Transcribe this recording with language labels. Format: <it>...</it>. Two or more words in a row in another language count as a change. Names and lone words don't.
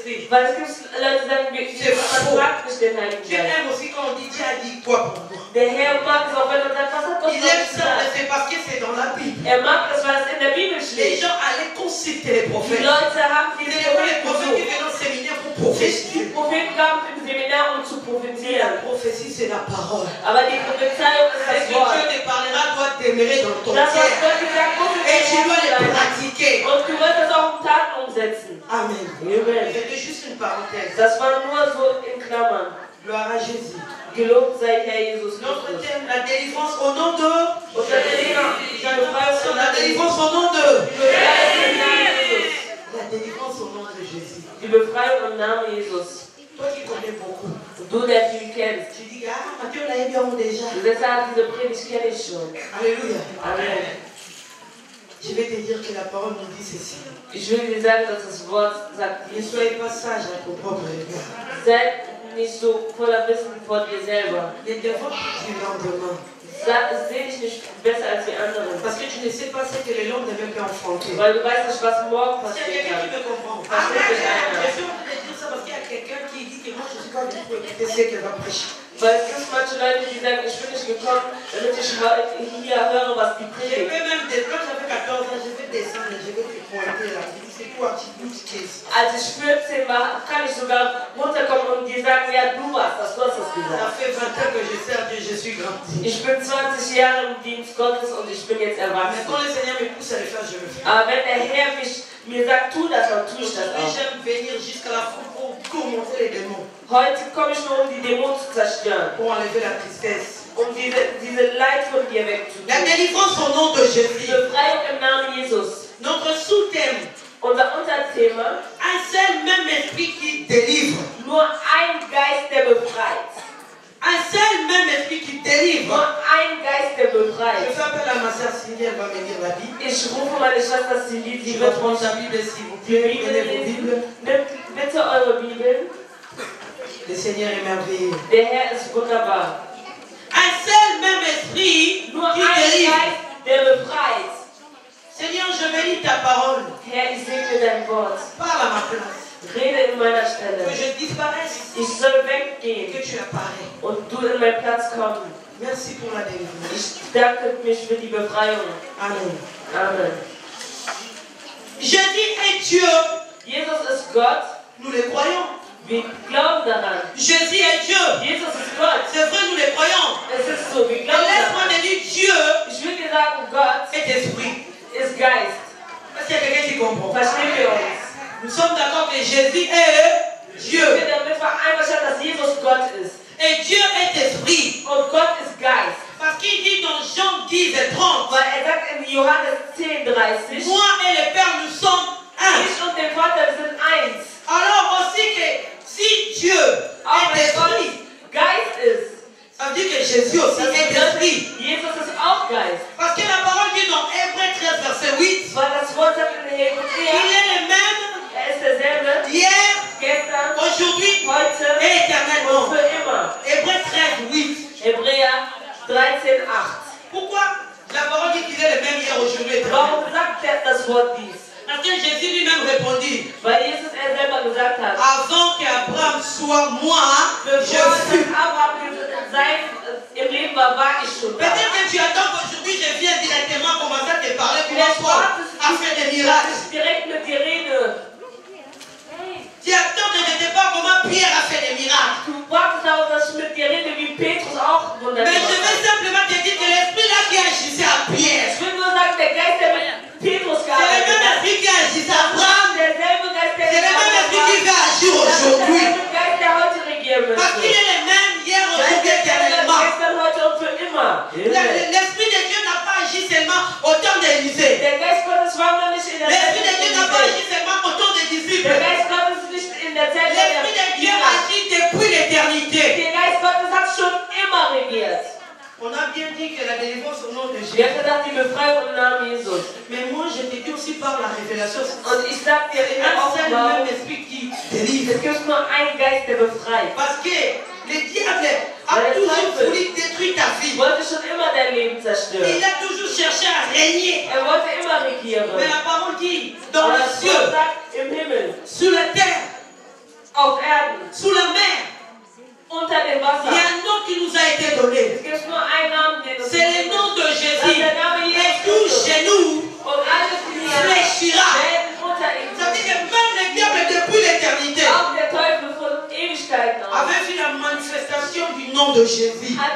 <de>Weil es gibt Leute, die sagen, man fragt nicht den Heiligen</de> <fr>Dieu</fr> <de>Geist.</de> <fr>aime aussi quand on dit Dieu a dit quoi pour moi.</fr> <de>Der Herr mag es auch, wenn man sagt, was hat Gott</de> <fr>Il aime ça,</fr> <de>gesagt?</de> <fr>c'est parce que c'est dans la Bible.</fr> <de>Er mag es, weil es in der Bibel</de> <fr>Les</fr> <de>steht.</de> <fr>gens allaient consulter les</fr> <de>Die</de> <fr>prophètes.</fr> <de>Leute haben</de> <fr>Ce</fr> <de>diese</de> <fr>n'est pas les prophètes qui</fr> <de>Propheten</de> <fr>viennent au séminaire pour</fr> <de>besucht.</de> <fr>prophétiser.</fr> <de>Die Propheten kamen im Seminar, um zu</de> <fr>Mais la</fr> <de>prophezieren.</de> <fr>prophétie, c'est la parole.</fr> <de>Aber die Prophezeiung ist</de> <fr>Ce</fr> <de>das</de> <fr>que</fr> <de>Wort.</de> <fr>Dieu te parlera doit demeurer dans ton</fr> <de>Das, was</de> <fr>cœur.</fr> <de>Gott gesagt hat, muss</de> <fr>Et tu dois</fr> <de>in</de> <fr>les</fr> <de>deinem Herzen sein.</de> <fr>pratiquer.</fr> <de>Und du wirst es auch in Taten umsetzen.</de> <fr>Amen.</fr> <de>Amen.</de> <fr>C'était juste une parenthèse.</fr> <de>Das war nur so in Klammern.</de> <fr>Gloire à Jésus.</fr> <de>Gelobt sei Herr Jesus</de> <fr>Notre</fr> <de>Christus.</de> <fr>thème, la délivrance au nom de...</fr> <de>Unser Thema, die Befreiung</de> <fr>La délivrance au nom de...</fr> <de>im Namen Jesus.</de> <fr>La délivrance au nom de Jésus.</fr> <de>Die Befreiung im Namen Jesus.</de> <fr>Toi qui connais beaucoup.</fr> <de>Du, der viel kennst.</de> <fr>Tu dis, ah, Matthieu l'a bien déjà.</fr> <de>Du sagst, diese Predigt kenne ich schon.</de> <fr>Alléluia.</fr> <de>Amen.</de> <fr>Je vais te dire que la parole nous dit ceci.</fr> <de>Ich will dir sagen, dass das Wort sagt,</de> <fr>Ne soyez pas sage à ton propre regard.</fr> <de>seid nicht so voller Wissen vor dir selber.</de> <fr>Ne devant du lendemain.</fr> <de>Seh dich nicht besser als die anderen.</de> <fr>Parce que tu ne sais pas ce que le lendemain peut affronter.</fr> <de>Weil du weißt nicht, was morgen</de> <fr>Il y a</fr> <de>passiert</de> <fr>quelqu'un qui</fr> <de>kann.</de> <fr>me comprend.</fr> <de>Versteht mich einer.</de> <fr>Je suis en train de dire ça parce qu'il y a quelqu'un qui dit que moi je ne suis pas venu pour écouter ce qu'elle va prêcher.</fr> <de>Weil es gibt manche Leute, die sagen, ich bin nicht gekommen, damit ich hier höre, was die</de> <fr>Je</fr> <de>predigen.</de> <fr>peux même, quand j'avais 14 ans, je vais descendre et je vais te pointer là. C'est quoi, tu bouges qu'est-ce?</fr> <de>Als ich 14 war, kann ich sogar runterkommen und die sagen, ja, du warst das, du hast das</de> <fr>Ça</fr> <de>gesagt.</de> <fr>fait 20 ans que je sers Dieu, je suis grandi.</fr> <de>Ich bin 20 Jahre im Dienst Gottes und ich bin jetzt</de> <fr>Mais</fr> <de>erwachsen.</de> <fr>quand le Seigneur me pousse à le faire, je le fais.</fr> <de>Aber wenn der Herr mir sagt, tu das, dann tue ich das</de> <fr>Aujourd'hui,</fr> <de>auch.</de> <fr>j'aime venir jusqu'à la fin pour commenter les démons,</fr> <de>Heute komme ich nur, um die Dämonen zu zerstören,</de> <fr>pour enlever la tristesse.</fr> <de>um diese Leid von dir wegzutun.</de> <fr>La délivrance au nom de</fr> <de>Die</de> <fr>Jésus.</fr> <de>Befreiung im Namen Jesus.</de> <fr>Notre sous-thème,</fr> <de>Unser Unterthema,</de> <fr>un seul même esprit qui délivre.</fr> <de>nur ein Geist, der befreit.</de> <fr>Un seul même esprit qui délivre.</fr> <de>Nur ein Geist, der</de> <fr>Je</fr> <de>befreit.</de> <fr>fais appel à ma sœur Cindy, elle va me lire la Bible.</fr> <de>Ich rufe meine Schwester Cindy,</de> <fr>Tu</fr> <de>sie</de> <fr>veux</fr> <de>wird</de> <fr>prendre</fr> <de>uns</de> <fr>ta Bible s'il vous</fr> <de>die</de> <fr>plaît.</fr> <de>Bibel</de> <fr>Prenez vos</fr> <de>lesen.</de> <fr>Bibles.</fr> <de>Nimmt bitte eure Bibeln.</de> <fr>Le Seigneur est merveilleux.</fr> <de>Der Herr ist wunderbar.</de> <fr>Un seul même esprit</fr> <de>Nur</de> <fr>qui</fr> <de>ein</de> <fr>délivre.</fr> <de>Geist, der befreit.</de> <fr>Seigneur, je bénis ta parole.</fr> <de>Herr, ich segne dein Wort.</de> <fr>Parle à ma place.</fr> <de>Rede in meiner</de> <fr>Que</fr> <de>Stelle.</de> <fr>je disparaisse.</fr> <de>Ich soll</de> <fr>Et</fr> <de>weggehen</de> <fr>que tu apparais.</fr> <de>und du in meinen Platz kommen.</de> <fr>Merci pour la délivrance.</fr> <de>Ich danke mich für die Befreiung.</de> <fr>Amen.</fr> <de>Amen.</de> <fr>Jésus est Dieu.</fr> <de>Jesus ist Gott.</de> <fr>Nous le croyons.</fr> <de>Wir glauben daran.</de> <fr>Jésus est Dieu.</fr> <de>Jesus ist Gott.</de> <fr>C'est vrai, nous le croyons.</fr> <de>Es ist so, wir</de> <fr>Mais</fr> <de>glauben</de> <fr>laisse-moi</fr> <de>daran.</de> <fr>te dire Dieu</fr> <de>Ich will dir sagen, Gott</de> <fr>est esprit.</fr> <de>ist Geist.</de> <fr>Est-ce qu'il y a quelqu'un qui comprend?</fr> <de>Verstehen wir uns?</de> <fr>Nous sommes d'accord que Jésus est</fr> <de>Ich</de> <fr>Dieu.</fr> <de>bin damit vereinbart, dass Jesus Gott ist.</de> <fr>Et Dieu est esprit.</fr> <de>Und Gott ist Geist.</de> <fr>Parce qu'il dit dans Jean 10 et 30,</fr> <de>Weil sagt in Johannes 10,30,</de> <fr>moi et le Père, nous sommes un.</fr> <de>ich und der Vater wir sind eins.</de> <fr>Alors aussi que si Dieu</fr> <de>Auch</de> <fr>est</fr> <de>wenn Gott</de> <fr>esprit,</fr> <de>Geist ist,</de> <fr>ça veut dire que Jésus aussi est esprit.</fr> <de>Jesus ist auch Geist.</de> <fr>Parce que la parole dit dans Hébreux 13, verset 8,</fr> <de>Weil das Wort sagt in</de> <fr>il</fr> <de>Hebräer,</de> <fr>est le même</fr> <de>ist derselbe,</de> <fr>hier,</fr> <de>gestern,</de> <fr>aujourd'hui</fr> <de>heute</de> <fr>et</fr> <de>und</de> <fr>éternellement.</fr> <de>für immer.</de> <fr>Hébreux 13, 8.</fr> <de>Hebräer 13,8.</de> <fr>Pourquoi la parole dit qu'il est le même hier, aujourd'hui et</fr> <de>Warum</de> <fr>éternellement?</fr> <de>sagt er das Wort dies?</de> <fr>Parce que Jésus lui-même répondit,</fr> <de>Weil Jesus selber gesagt hat,</de> <fr>avant qu'Abraham soit moi, je</fr> <de>bevor</de> <fr>suis.</fr> <de>Abraham im Leben war ich schon da.</de> <fr>Peut-être que tu attends qu'aujourd'hui je vienne directement commencer à te parler pour</fr> <de>Vielleicht</de> <fr>toi,</fr> <de>wartest</de> <fr>à faire des miracles.</fr> <de>ich direkt mit dir rede.</de> <fr>Tu attends que je te parle comment Pierre a fait des miracles.</fr> <de>Du wartest darauf, dass ich mit dir rede, wie Petrus auch Wunder</de> <fr>Mais je</fr> <de>gemacht</de> <fr>vais</fr> <de>hat.</de> <fr>simplement te dire que l'esprit là qui agissait à Pierre,</fr> <de>Ich will nur sagen, der Geist, der mit Petrus</de> <fr>c'est le</fr> <de>gearbeitet</de> <fr>même</fr> <de>hat,</de> <fr>esprit qui agissait à Abraham,</fr> <de>derselbe Geist, der</de> <fr>c'est le même esprit qui va agir</fr> <de>das ist</de> <fr>aujourd'hui.</fr> <de>derselbe Geist, der heute regieren</de> <fr>Parce qu'il</fr> <de>müsste.</de> <fr>est le même hier,</fr> <de>Das ist</de> <fr>aujourd'hui,</fr> <de>derselbe</de> <fr>éternellement.</fr> <de>gestern, heute und für immer.</de> <fr>L'esprit de Dieu n'a pas agi seulement au temps d'Élisée.</fr> <de>Der Geist Gottes war noch nicht in der Zeit</de> <fr>L'esprit de Dieu n'a pas agi</fr> <de>des</de> <fr>seulement au temps des disciples.</fr> <de>Der Geist Gottes ist nicht in der Zeit</de> <fr>L'esprit de Dieu agit depuis l'éternité.</fr> <de>Der Geist Gottes hat schon immer regiert.</de> <fr>On a bien dit que la délivrance au nom de Jésus.</fr> <de>Wir haben gesagt, die Befreiung im Namen Jesus.</de> <fr>Mais moi, je te dis aussi par la révélation.</fr> <de>Und ich sag dir in der</de> <fr>Un seul</fr> <de>Offenbarung,</de> <fr>même esprit qui délivre.</fr> <de>es gibt nur einen Geist, der befreit.</de> <fr>Parce que le diable a</fr> <de>Weil der</de> <fr>toujours</fr> <de>Teufel</de> <fr>voulu détruire ta vie.</fr> <de>wollte schon immer dein Leben zerstören.</de> <fr>Il a toujours cherché à régner.</fr> <de>Er wollte immer regieren.</de> <fr>Mais la parole dit, dans</fr> <de>Aber</de> <fr>le</fr> <de>das</de> <fr>ciel,</fr> <de>Wort sagt, im Himmel</de> <fr>sur la terre, été donné. C'est le nom de Jésus. Et tout genou fléchira. Ça veut dire que même le diable depuis l'éternité avait vu la manifestation du nom de Jésus.</fr>